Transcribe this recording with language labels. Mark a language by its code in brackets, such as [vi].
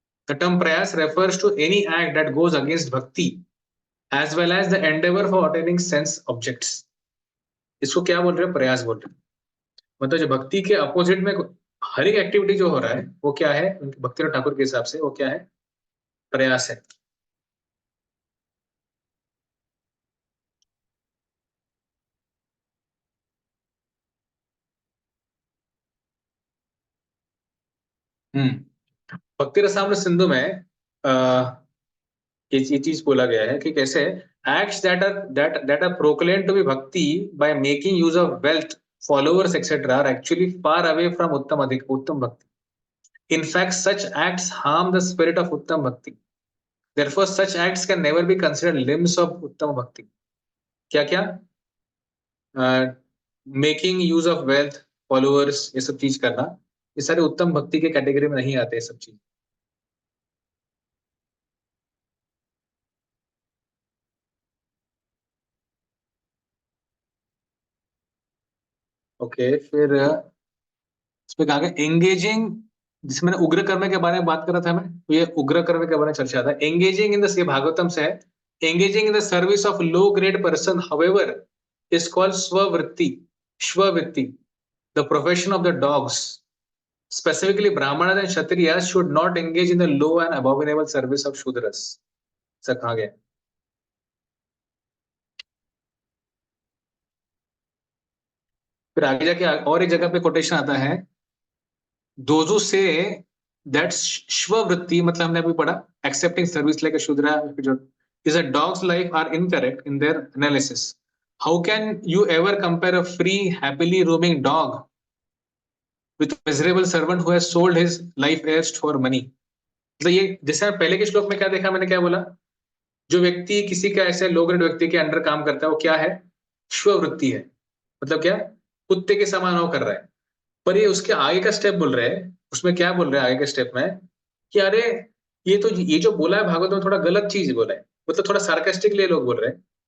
[en] The term prayas refers to any act that goes against bhakti as well as the endeavor for attaining sense objects. [hi] इसको क्या बोल रहे हैं? प्रयास बोल रहे हैं। मतलब जो भक्ति के अपोजिट में हर एक एक्टिविटी जो हो रहा है वो क्या है? भक्तिनाथ ठाकुर के हिसाब से वो क्या है? प्रयास है। भक्ति रसामृत सिंधु में ये चीज बोला गया है कि कैसे [en] acts that are proclaimed to be bhakti by making use of wealth, followers etc are actually far away from uttam bhakti. In fact, such acts harm the spirit of uttam bhakti. Therefore, such acts can never be considered limbs of uttam bhakti. [hi] क्या क्या? [en] making use of wealth, followers, [hi] ये सब चीज करना, ये सारे उत्तम भक्ति के कैटेगरी में नहीं आते ये सब चीज। ओके, फिर इसमें कहा गया एंगेजिंग, जिसमें मैंने उग्र कर्म के बारे में बात कर रहा था मैं, तो ये उग्र कर्म के बारे में चर्चा था। [en] engaging in the, [hi] ये भागवतम से है, [en] Engaging in the service of low grade person however is called svavritti, svavritti, the profession of the dogs. Specifically brahmana and kshatriya should not engage in the low and abominable service of shudras, [hi] ऐसा कहा गया। फिर आगे जाके और एक जगह पे कोटेशन आता है, [en] those who say that svavritti, [hi] मतलब हमने अभी पढ़ा [en] Accepting service like a shudra is a dog's life are incorrect in their analysis. How can you ever compare a free happily roaming dog with a miserable servant who has sold his life heirs for money? [hi] मतलब ये जैसे पहले के श्लोक में क्या देखा मैंने, क्या बोला? जो व्यक्ति किसी का ऐसे लो ग्रेड व्यक्ति के अंडर काम करता है वो क्या है? स्ववृत्ति है। मतलब क्या? कुत्ते के समान वो कर रहा है। पर ये उसके आगे का स्टेप बोल रहे हैं, उसमें क्या बोल रहे हैं आगे के स्टेप में कि अरे ये जो बोला है भागवत में थोड़ा गलत चीज बोला है, मतलब थोड़ा सार्कास्टिकली लोग बोल रहे हैं।